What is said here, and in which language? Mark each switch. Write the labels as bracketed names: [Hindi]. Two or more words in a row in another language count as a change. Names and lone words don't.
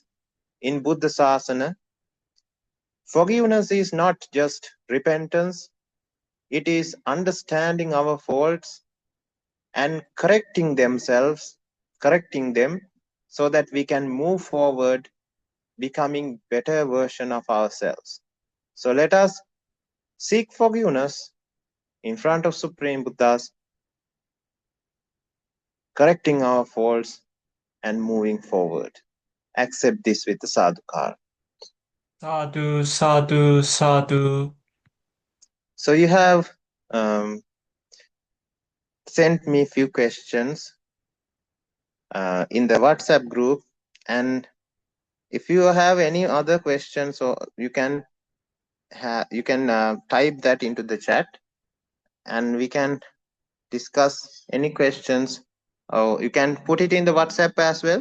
[English] In Buddha Sasana, forgiveness is not just repentance, it is understanding our faults and correcting them so that we can move forward, becoming better version of ourselves. So let us seek forgiveness in front of Supreme Buddhas, correcting our faults and moving forward. Accept this with the sadhukara. [Pali] Sadhu, sadhu, sadhu. [English] So you have sent me a few questions in the WhatsApp group, and if you have any other questions, or you can type that into the chat, and we can discuss any questions, or you can put it in the WhatsApp as well.